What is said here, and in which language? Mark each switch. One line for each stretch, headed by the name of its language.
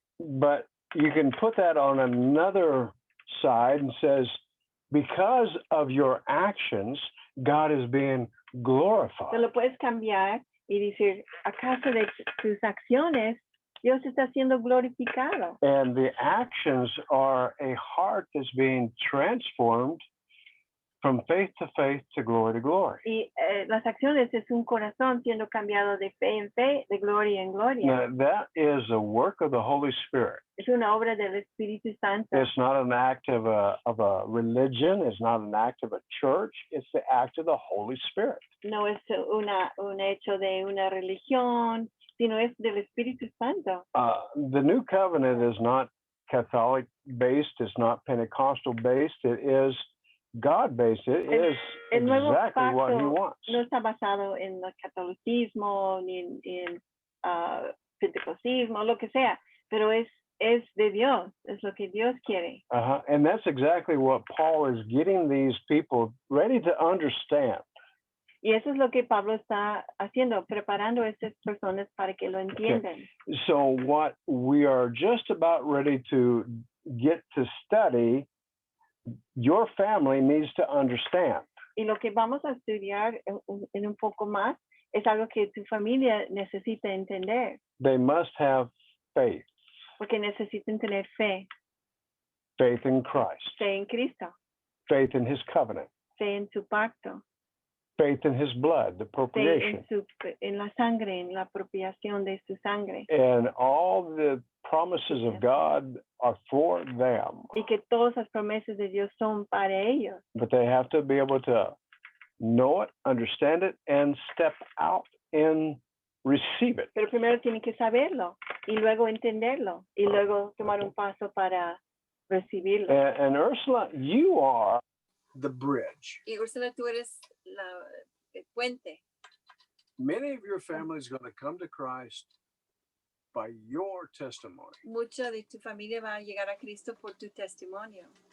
English: But you can put that on another side and says, because of your actions, God is being glorified.
Spanish: Te lo puedes cambiar y decir, a causa de sus acciones, Dios está siendo glorificado.
English: And the actions are a heart that's being transformed from faith to glory to glory.
Spanish: Y las acciones es un corazón siendo cambiado de fe en fe, de gloria en gloria.
English: Now, that is a work of the Holy Spirit.
Spanish: Es una obra del Espíritu Santo.
English: It's not an act of a religion. It's not an act of a church. It's the act of the Holy Spirit.
Spanish: No es un hecho de una religión, sino es del Espíritu Santo.
English: The New Covenant is not Catholic based. It's not Pentecostal based. It is God based. It is
Spanish: El nuevo
English: exactly what He
Spanish: pacto
English: wants.
Spanish: no está basado en el catolicismo ni en pentecostismo, lo que sea, pero es de Dios, es lo que Dios quiere.
English: And that's exactly what Paul is getting these people ready to understand.
Spanish: Y eso es lo que Pablo está haciendo, preparando a estas personas para que lo entiendan.
English: So what we are just about ready to get to study, your family needs to understand.
Spanish: Y lo que vamos a estudiar en un poco más es algo que tu familia necesita entender.
English: They must have faith.
Spanish: Porque necesitan tener fe.
English: Faith in Christ.
Spanish: Fe en Cristo.
English: Faith in His covenant.
Spanish: Fe en su pacto.
English: Faith in His blood, the propitiation.
Spanish: Fe en la sangre, en la apropiación de su sangre.
English: And all the promises of God are for them.
Spanish: Y que todas las promesas de Dios son para ellos.
English: But they have to be able to know it, understand it, and step out and receive it.
Spanish: Pero primero tienen que saberlo y luego entenderlo y luego tomar un paso para recibirlo.
English: And Ursula, you are the bridge.
Spanish: Y Úrsula, tú eres el puente.
English: Many of your family is going to come to Christ by your testimony.
Spanish: Mucha de tu familia va a llegar a Cristo por tu testimonio.